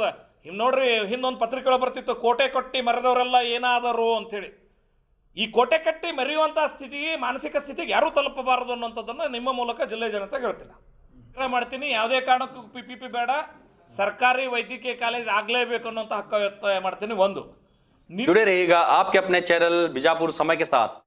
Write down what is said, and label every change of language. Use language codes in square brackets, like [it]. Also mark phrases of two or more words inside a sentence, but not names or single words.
[kn] ಹಿಂಗೆ ನೋಡ್ರಿ, ಹಿಂದೊಂದು ಪತ್ರಿಕೆಗಳು ಬರ್ತಿತ್ತು, ಕೋಟೆ ಕಟ್ಟಿ ಮರೆದವರೆಲ್ಲ ಏನಾದರು ಅಂಥೇಳಿ. ಈ ಕೋಟೆ ಕಟ್ಟಿ ಮರೆಯುವಂಥ ಸ್ಥಿತಿಗೆ, ಮಾನಸಿಕ ಸ್ಥಿತಿಗೆ ಯಾರೂ ತಲುಪಬಾರದು ಅನ್ನೋಂಥದ್ದನ್ನು ನಿಮ್ಮ ಮೂಲಕ ಜಿಲ್ಲೆ ಜನತೆಗೆ ಹೇಳ್ತೀನಿ. ಮಾಡ್ತೀನಿ, ಯಾವುದೇ ಕಾರಣಕ್ಕೂ PPP ಬೇಡ, ಸರ್ಕಾರಿ ವೈದ್ಯಕೀಯ ಕಾಲೇಜ್ ಆಗಲೇಬೇಕು ಅನ್ನೋಂಥ ಹಕ್ಕು ಒತ್ತಾಯ ಮಾಡ್ತೀನಿ. ಒಂದು [hi] जुड़े रहिएगा आपके अपने चैनल बीजापुर समय के साथ।